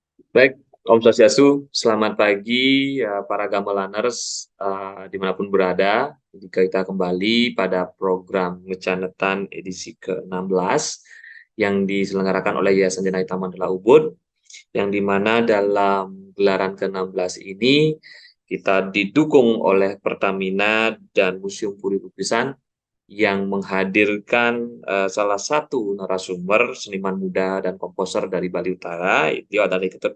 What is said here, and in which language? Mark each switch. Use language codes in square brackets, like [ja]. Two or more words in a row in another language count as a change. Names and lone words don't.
[id] Baik, [ban] Om Swastiastu, [id] selamat pagi para gamelaners dimanapun berada. Jika kita kembali pada program Ngecanetan edisi ke-16 yang diselenggarakan oleh Yayasan Janahita Mandala Ubud, yang dimana dalam gelaran ke-16 ini kita didukung oleh Pertamina dan Museum Puri Lukisan yang menghadirkan salah satu narasumber seniman muda dan komposer dari Bali Utara, itu adalah Dr.